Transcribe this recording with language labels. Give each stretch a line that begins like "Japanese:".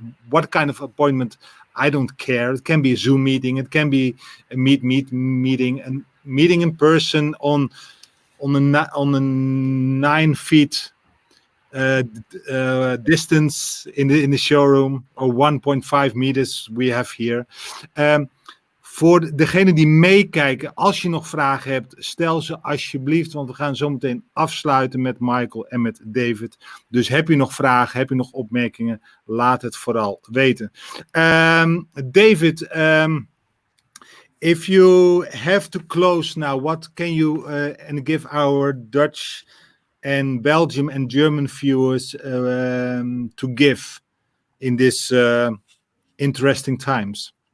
English: What kind of appointment? I don't care. It can be a Zoom meeting. It can be a meeting, and meeting in person on a 9 feet distance in the showroom, or 1.5 meters we have here.
Dutch: Voor degenen die meekijken, als je nog vragen hebt, stel ze alsjeblieft, want we gaan zo meteen afsluiten met Michael en met David. Dus heb je nog vragen, heb je nog opmerkingen, laat het vooral weten.
English: David, if you have to close now, what can you and give our Dutch and Belgium and German viewers to give in this interesting times?